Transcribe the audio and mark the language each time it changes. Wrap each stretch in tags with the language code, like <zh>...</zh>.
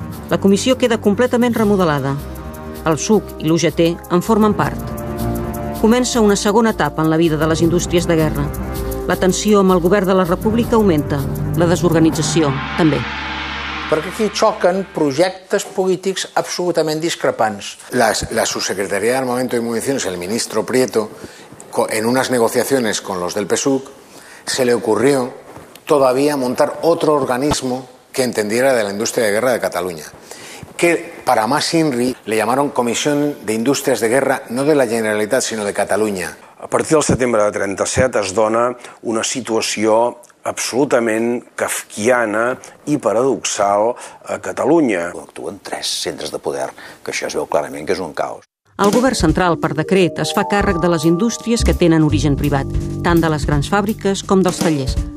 <ca>La comissió queda completament remodelada. El PSUC i l'UGT en formen part. Comença una segona etapa en la vida de les indústries de guerra. La tensió amb el govern de la República augmenta, la desorganització també. Perquè aquí xoquen projectes polítics absolutament discrepants.</ca> <es>La Subsecretaría de Armamento y Municiones, el ministro Prieto, en unas negociaciones con los del PSUC, se le ocurrió todavía montar otro organismo que entendiera de la industria de guerra de Cataluña, que para más INRI le llamaron Comisión de Industrias de Guerra, no de la Generalitat,</es> <ca>sinó de Catalunya. A partir del setembre de 37 es dona una situació absolutament kafkiana i paradoxal a Catalunya. Actuen 3 centres de poder, que això es veu clarament que és un caos. El govern central, per decret, es fa càrrec de les indústries que tenen origen privat, tant de les grans fàbriques com dels tallers.</ca>